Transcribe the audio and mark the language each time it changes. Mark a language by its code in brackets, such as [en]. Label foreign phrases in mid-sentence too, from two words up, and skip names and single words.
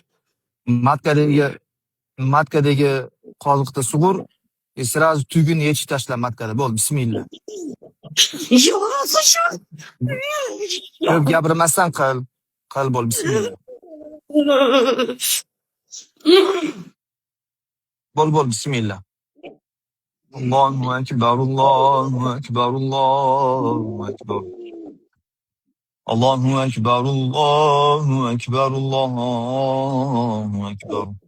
[uz] Matkadagi qoziqda sug'ur. Sразу tugini yechib tashla matkada. Bo'l, bismillah. Ko'p gapirmasdan qil. Qil bo'l, bismillah. Bo'l, bismillah. [ar] الله أكبر، الله أكبر، الله أكبر. الله أكبر، الله أكبر، الله أكبر.